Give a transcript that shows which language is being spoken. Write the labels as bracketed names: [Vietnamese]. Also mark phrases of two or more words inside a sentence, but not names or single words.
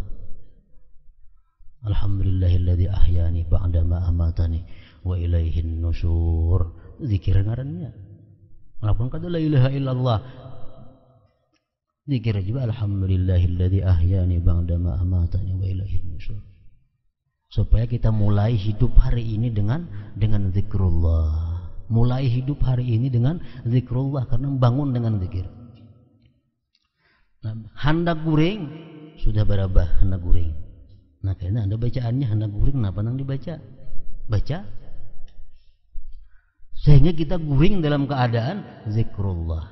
[Arabic] الحمد لله الذي أحيانا بعد ما أماتنا وإليه النشور. [Indonesian] Zikir ngarannya. Walaupun kada [Arabic] لا إله إلا الله, [Indonesian] zikir juga [Arabic] الحمد لله الذي أحيانا بعد ما أماتنا وإليه النشور. [Indonesian] Supaya kita mulai hidup hari ini dengan zikrullah. Mulai hidup hari ini dengan zikrullah karena bangun dengan zikir. Nah, hendak guring sudah berabah hendak guring. Nah, kayaknya ada bacaannya hendak guring, kenapa nang dibaca? Baca. Sehingga kita guring dalam keadaan zikrullah.